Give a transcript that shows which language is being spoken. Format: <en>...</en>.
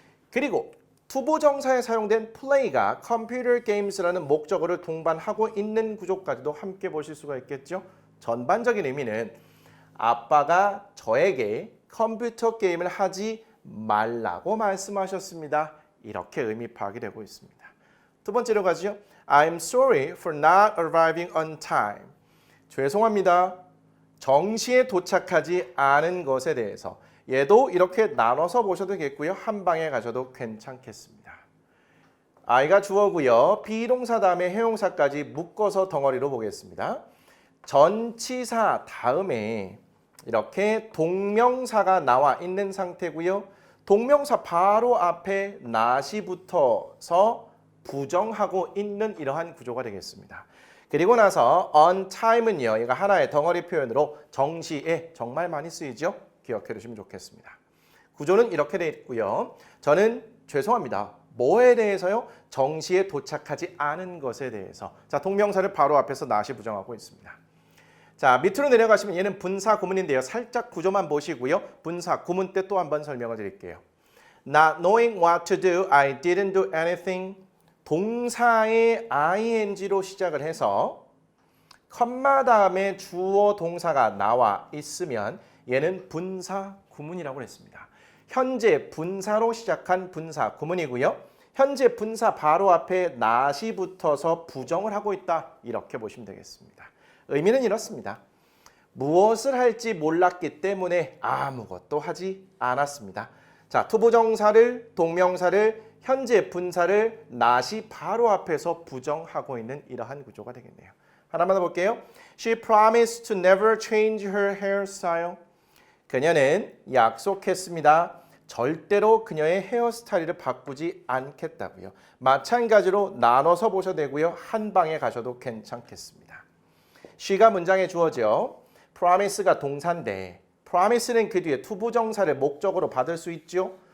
<ko>그리고 투부정사에 사용된 play가 computer games라는 목적어를 동반하고 있는 구조까지도 함께 보실 수가 있겠죠. 전반적인 의미는 아빠가 저에게 컴퓨터 게임을 하지 말라고 말씀하셨습니다. 이렇게 의미 파악이 되고 있습니다. 두 번째로 가죠.</ko> <en>I'm sorry for not arriving on time.</en> <ko>죄송합니다. 정시에 도착하지 않은 것에 대해서 얘도 이렇게 나눠서 보셔도 되겠고요. 한 방에 가셔도 괜찮겠습니다. I가 주어고요. 비동사 다음에 해용사까지 묶어서 덩어리로 보겠습니다. 전치사 다음에 이렇게 동명사가 나와 있는 상태고요. 동명사 바로 앞에 not이 붙어서 부정하고 있는 이러한 구조가 되겠습니다. 그리고 나서 on time은요. 얘가 하나의 덩어리 표현으로 정시에 정말 많이 쓰이죠. 기억해 두시면 좋겠습니다. 구조는 이렇게 되어 있고요. 저는 죄송합니다. 뭐에 대해서요? 정시에 도착하지 않은 것에 대해서. 자, 동명사를 바로 앞에서 not이 부정하고 있습니다. 자, 밑으로 내려가시면 얘는 분사 구문인데요. 살짝 구조만 보시고요. 분사 구문 때 또 한번 설명을 드릴게요.</ko> <en>Not knowing what to do, I didn't do anything.</en> <ko>동사의 ing로 시작을 해서 컴마 다음에 주어 동사가 나와 있으면 얘는 분사 구문이라고 했습니다. 현재 분사로 시작한 분사 구문이고요. 현재 분사 바로 앞에 not이 붙어서 부정을 하고 있다. 이렇게 보시면 되겠습니다. 의미는 이렇습니다. 무엇을 할지 몰랐기 때문에 아무것도 하지 않았습니다. 자, 투부정사를 동명사를 현재 분사를 not이 바로 앞에서 부정하고 있는 이러한 구조가 되겠네요. 하나만 더 볼게요.</ko> <en>She promised to never change her hairstyle.</en> <ko>그녀는 약속했습니다. 절대로 그녀의 헤어스타일을 바꾸지 않겠다고요. 마찬가지로 나눠서 보셔도 되고요. 한 방에 가셔도 괜찮겠습니다. she가 문장에 주어져 promise가 동사인데 promise는 그 뒤에 투부정사를 목적으로 받을 수 있죠.</ko>